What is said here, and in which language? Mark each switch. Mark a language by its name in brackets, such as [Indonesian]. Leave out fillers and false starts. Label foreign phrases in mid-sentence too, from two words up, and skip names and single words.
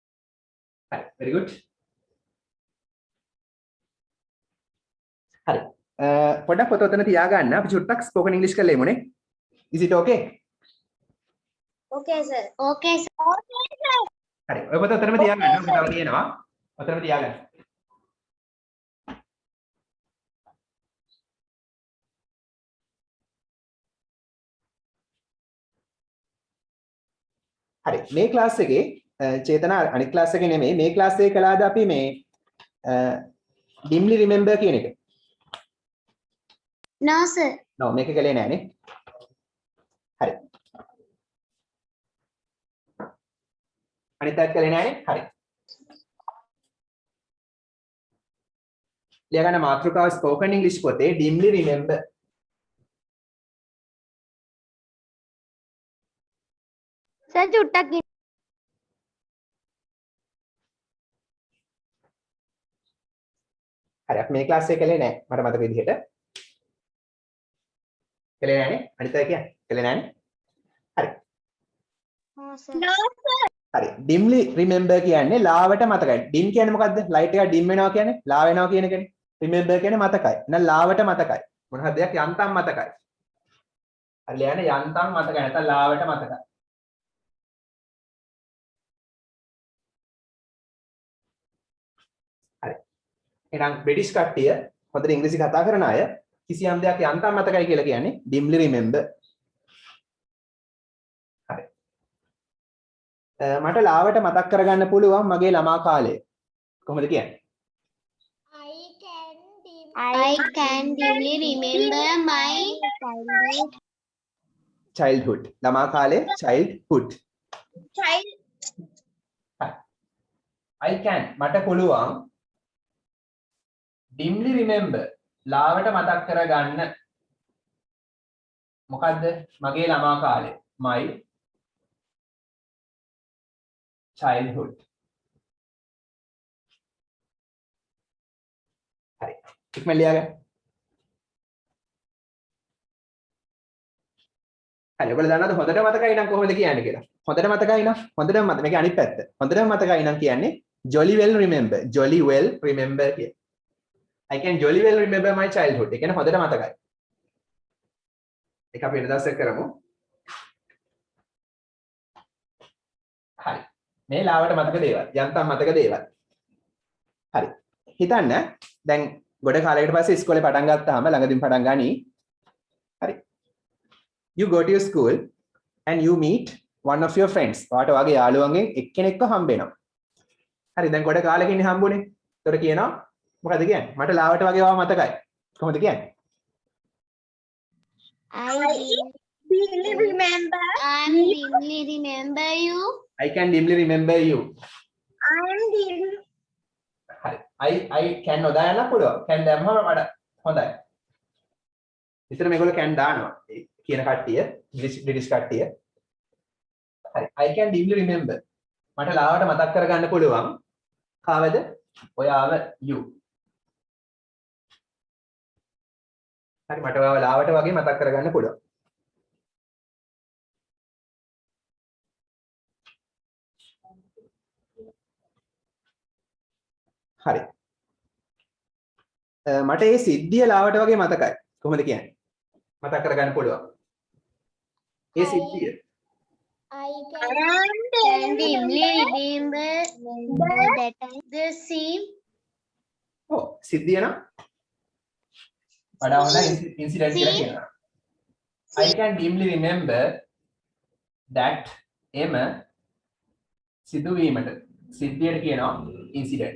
[Sinhala] හරි [English] very good [Sinhala] හරි පොඩක් පොත ඔතන තියාගන්න. අපි චුට්ටක් ස්පෝකන් ඉංග්‍රීසි කරලා එමුනේ. [English] Is it okay? Okay, sir. Okay, sir. Okay, sir. [Sinhala] හරි. ඔය පොත ඔතනම තියාගන්න. ඔක තව තියෙනවා. ඔතනම තියාගන්න. හරි. මේ ක්ලාස් එකේ චේතන අනිත් ක්ලාස් එකේ නෙමෙයි මේ ක්ලාස් එකේ කළාද අපි මේ [English] dimly remember [Sinhala] කියන එක. [English] No, sir. [Sinhala] no මේක කළේ නෑනේ. හරි. අනිත් පැත්ත කළේ නෑනේ. හරි. ලියගන්න මාතෘකාව [English] spoken english [Sinhala] පොතේ [English] dimly remember. Sir, [Sinhala] චුට්ටක් හරි අපි මේ ක්ලාස් එකේ කළේ නෑ මට මතක විදිහට. කළේ නෑනේ. අනිත් අය කියන්නේ කළේ නෑනේ. හරි. ඔව් සර්. [English] No, sir. [Sinhala] හරි. [English] dimly remember [Sinhala] කියන්නේ ලාවට මතකයි. dim කියන්නේ මොකද්ද? light එක dim වෙනවා කියන්නේ ලා වෙනවා කියන එකනේ. remember කියන්නේ මතකයි. එහෙනම් ලාවට මතකයි. මොන හරි දෙයක් යන්තම් මතකයි. හරි ලියන්නේ යන්තම් මතකයි නැත්නම් ලාවට මතකයි. හරි. එහෙනම් බ්‍රිටිෂ් කට්ටිය හොඳට ඉංග්‍රීසි කතා කරන අය කිසියම් දෙයක් යන්තම් මතකයි කියලා කියන්නේ [English] dimly remember. [Sinhala] හරි. මට ලාවට මතක් කරගන්න පුළුවන් මගේ ළමා කාලය. කොහොමද කියන්නේ? [English] I can dimly remember my childhood. [Sinhala] ළමා කාලය childhood. [English] child. I can [Sinhala] මට පුළුවන් [English] dimly remember [Sinhala] ලාවට මතක් කරගන්න මොකද්ද මගේ ළමා කාලය [English] my childhood. [Sinhala] හරි ඉක්මන ලියාගන්න. හරි ඔයගොල්ලෝ දන්නවද හොඳට මතකයි නම් කොහොමද කියන්නේ කියලා? හොඳට මතකයි නම් හොඳටම මතක මේක අනිත් පැත්ත. හොඳටම මතකයි නම් කියන්නේ [English] jolly well remember. jolly well remember කිය. I can jolly well remember my childhood. [Sinhala] ඒ කියන්නේ හොඳට මතකයි. ඒක අපි වෙනදාසක් කරමු. හරි. මේ ලාවට මතක දේවල්. යන්තම් මතක දේවල්. හරි. හිතන්න දැන් ගොඩ කාලයකට පස්සේ ඉස්කෝලේ පටන් ගත්තාම ළඟදීම පටන් ගනි. හරි. [English] You go to your school and you meet one of your friends. [Sinhala] ඔයාට වගේ යාළුවන්ගෙන් එක්කෙනෙක්ව හම්බ වෙනවා. හරි දැන් ගොඩ කාලෙකින් හම්බුනේ. ඒතකොට කියනවා මොකද කියන්නේ? මට ලාවට වගේ වා මතකයි. කොහොමද කියන්නේ? [English] I Dimly remember. dimly remember you. I can dimly remember you. I am dimly. [Sinhala] හරි. [English] I can [Sinhala] නොදායන්න පුළුවන්. can දැම්මම මට හොඳයි. විතර මේගොල්ලෝ can දානවා. කියන කට්ටිය බ්‍රිටිෂ් කට්ටිය. හරි. [English] I can dimly remember. [Sinhala] මට ලාවට මතක් කරගන්න පුළුවන්. කාවද? ඔයාව you. හරි මට ඔයාව ලාවට වගේ මතක් කරගන්න පුළුවන්. හරි. මට මේ සිද්ධිය ලාවට වගේ මතකයි. කොහොමද කියන්නේ? මතක් කරගන්න පුළුවන්. ඒ සිද්ධිය. [English] I can dimly remember that time. the scene. [Sinhala] ඔව් සිද්ධිය නම් වඩා හොඳ ඉන්සිඩන්ට් කියලා කියනවා. [English] I can dimly remember that [Sinhala] එම සිදුවීමට සිද්ධියට කියනවා [English] incident.